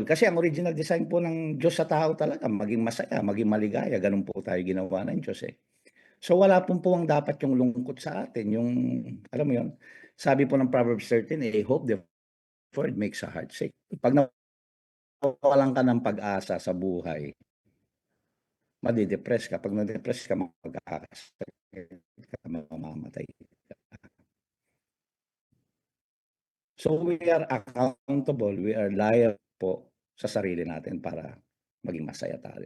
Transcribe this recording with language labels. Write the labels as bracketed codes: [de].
[tl] Kasi ang original design po ng Diyos sa tao talaga, maging masaya, maging maligaya. Ganun po tayo ginawa ng Diyos eh. So wala pong ang dapat yung lungkot sa atin. Yung, alam mo yun, sabi po ng Proverbs 13, [en] hope deferred makes a heart sick. [tl] Pag nawalan ka ng pag-asa sa buhay, madidepress ka. Pag na-depress ka, magkakasakit ka, mamamatay ka. [en] So we are accountable, we are liable [tl] po sa sarili natin para maging masaya tayo.